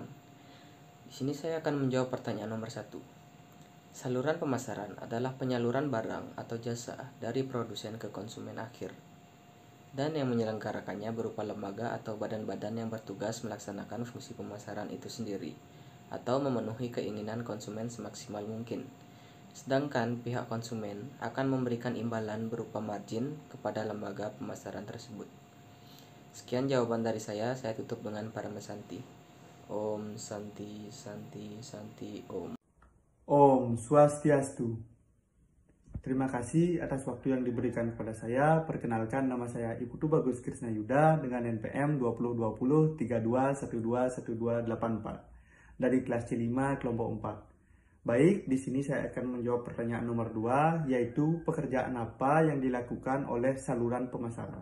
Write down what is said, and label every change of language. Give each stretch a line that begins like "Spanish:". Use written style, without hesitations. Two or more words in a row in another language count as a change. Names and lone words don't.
Indonesian: Di sini saya akan menjawab pertanyaan nomor 1. Saluran pemasaran adalah penyaluran barang atau jasa dari produsen ke konsumen akhir, dan yang menyelenggarakannya berupa lembaga atau badan-badan yang bertugas melaksanakan fungsi pemasaran itu sendiri atau memenuhi keinginan konsumen semaksimal mungkin. Sedangkan pihak konsumen akan memberikan imbalan berupa margin kepada lembaga pemasaran tersebut. Sekian jawaban dari saya tutup dengan Parama Santi.
Sanskrit: Om Santi Santi Santi Om.
Balinese: Om Swastiastu.
Indonesian: Terima kasih atas waktu yang diberikan kepada saya. Perkenalkan, nama saya Iputu Bagus Krisna Yuda dengan NPM 2020 32121284 dari kelas C5 kelompok 4. Baik, di sini saya akan menjawab pertanyaan nomor 2, yaitu pekerjaan apa yang dilakukan oleh saluran pemasaran.